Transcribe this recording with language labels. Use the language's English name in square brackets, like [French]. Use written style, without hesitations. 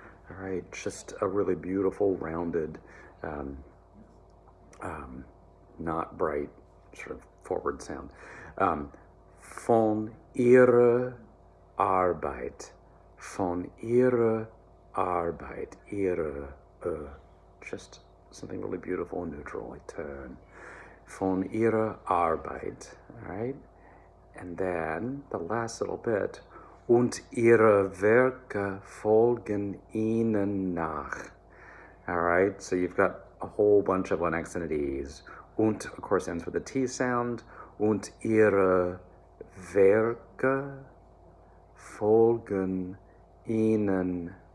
[English] All right, just a really beautiful, rounded, not bright, sort of forward sound. [German] Von ihrer Arbeit. Von ihrer Arbeit. Ihre. [English] Just something really beautiful and neutral, like turn. [German] Von ihrer Arbeit. [English] All right? And then the last little bit, [German] und ihre Werke folgen ihnen nach. [English] All right, so you've got a whole bunch of unaccented E's. Und, of course, ends with a T sound. [German] Und ihre Werke folgen ihnen.